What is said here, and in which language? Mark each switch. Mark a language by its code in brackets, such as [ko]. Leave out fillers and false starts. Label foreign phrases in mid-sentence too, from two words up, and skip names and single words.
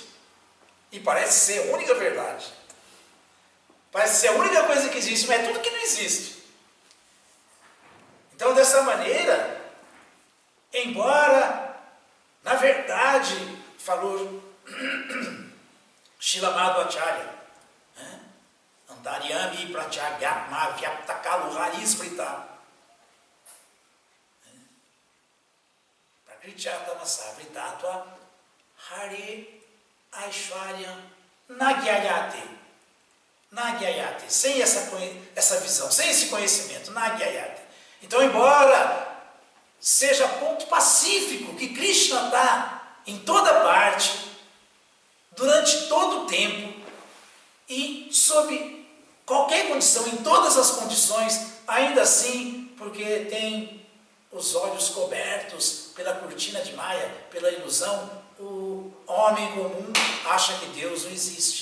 [pt] E parece ser a única verdade. Parece ser a única coisa que existe, mas é tudo que não existe. Então, dessa maneira, embora, na verdade, falou Srila Madhvacharya, [sa] Antaryami Pratyagapma Vyaptakalu Harisprita Prakrityatama Savritatva Hari Aishwarya Nagyayate. Nagyayate, [pt] sem essa visão, sem esse conhecimento, Nagyayate. Então, embora seja ponto pacífico que Krishna está em toda parte, durante todo o tempo, e sob qualquer condição, em todas as condições, ainda assim, porque tem os olhos cobertos pela cortina de Maya, pela ilusão, o homem comum acha que Deus não existe.